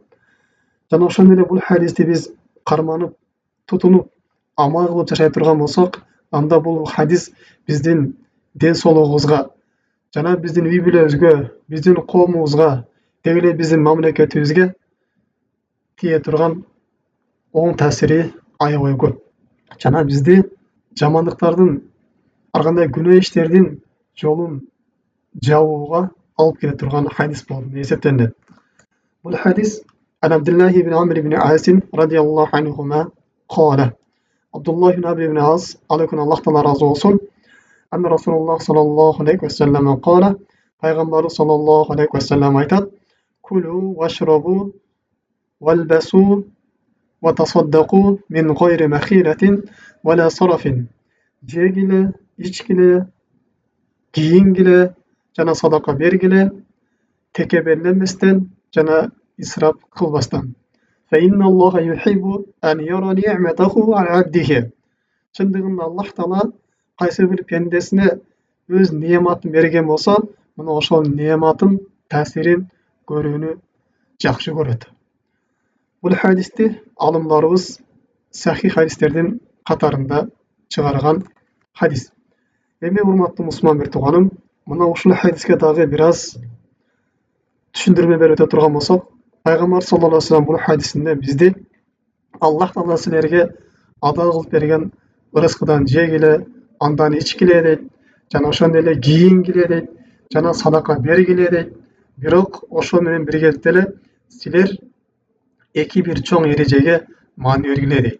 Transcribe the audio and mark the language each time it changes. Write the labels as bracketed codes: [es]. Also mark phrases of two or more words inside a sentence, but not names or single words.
[ky] Жана ошондой эле бул хадисти биз карманып, тутунуп, амал кылып жашай турган болсок, анда бул хадис биздин ден соолугубузга жана биздин үй бүлөбүзгө, биздин коомубузга, деги эле биздин мамлекетибизге тие турган оң таасири аябай көп. Жана бизди жамандыктардын, ар кандай күнөө иштердин жолун жабууга алып келе турган хадис болуп эсептелет. Бул хадис Абдуллах ибн Амр ибн Ас [ar] رضي الله عنهما قال. [ky] Абдуллах ибн Амр ибн Ас, алейкум Аллах таала разы болсун. [ar] أن رسول الله صلى الله عليه وسلم قال. [ky] Пайгамбарыбыз [ar] صلى الله عليه وسلم [ky] айтат: [ar] "كلوا واشربوا والبسوا وتصدقوا من غير مخيلة ولا سرف." [ky] Жегиле, ичкиле, кийингиле, жана садака бергиле, текеберлеместен жана исрап кылбастан. [ar] فإن الله يحب أن يرى نعمته على عبده. [ky] Чындыгында Аллах таала кайсы бир пендесине өз неаматын берген болсо, мына ошол неаматын таасирин көрүүнү жакшы көрөт. Бул хадисти алымдарыбыз сахих хадистердин катарында чыгарган хадис. Эми урматтуу мусулман бир тууганым, мына ушул хадиске дагы бир аз түшүндүрмө берип өтө турган болсок, Пайгамбар [ar] صلى الله عليه وسلم [ky] бул хадисинде бизди Аллах таала силерге адал кылып берген ырыскыдан жегиле, андан ичкиле дейт, жана ошондой эле кийингиле дейт, жана садака бергиле дейт. Бирок ошол менен биргеликте эле силер эки бир чоң эрежеге маани бергиле дейт.